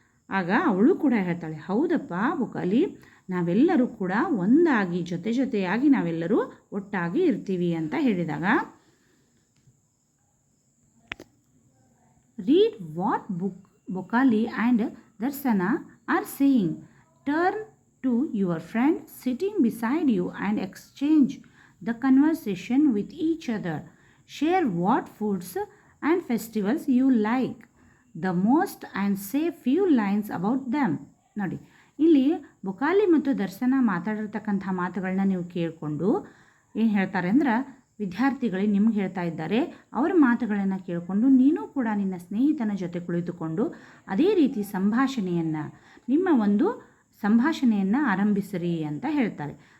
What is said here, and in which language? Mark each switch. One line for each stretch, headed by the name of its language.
Kannada: ಆಗ ಅವಳು ಕೂಡ ಹೇಳ್ತಾಳೆ, ಹೌದಪ್ಪ ಬೊಕಾಲಿ, ನಾವೆಲ್ಲರೂ ಕೂಡ ಒಂದಾಗಿ ಜೊತೆಯಾಗಿ ನಾವೆಲ್ಲರೂ ಒಟ್ಟಾಗಿ ಇರ್ತೀವಿ ಅಂತ ಹೇಳಿದಾಗ,
English: Read what Bokali and Darshana are saying. Turn to your friend sitting beside you and exchange the conversation with each other. Share what foods and festivals you like the most and say few lines about them.
Kannada: ನೋಡಿ, ಇಲ್ಲಿ ಬೊಕಾಲಿ ಮತ್ತು ದರ್ಶನ ಮಾತಾಡಿರ್ತಕ್ಕಂಥ ಮಾತುಗಳನ್ನ ನೀವು ಕೇಳಿಕೊಂಡು ಏನು ಹೇಳ್ತಾರೆ ಅಂದ್ರೆ, ವಿದ್ಯಾರ್ಥಿಗಳಿಗೆ ನಿಮ್ಗೆ ಹೇಳ್ತಾ ಇದ್ದಾರೆ, ಅವರ ಮಾತುಗಳನ್ನು ಕೇಳಿಕೊಂಡು ನೀನು ಕೂಡ ನಿನ್ನ ಸ್ನೇಹಿತನ ಜೊತೆ ಕುಳಿತುಕೊಂಡು ಅದೇ ರೀತಿ ನಿಮ್ಮ ಒಂದು ಸಂಭಾಷಣೆಯನ್ನು ಆರಂಭಿಸಿರಿ ಅಂತ ಹೇಳ್ತಾರೆ.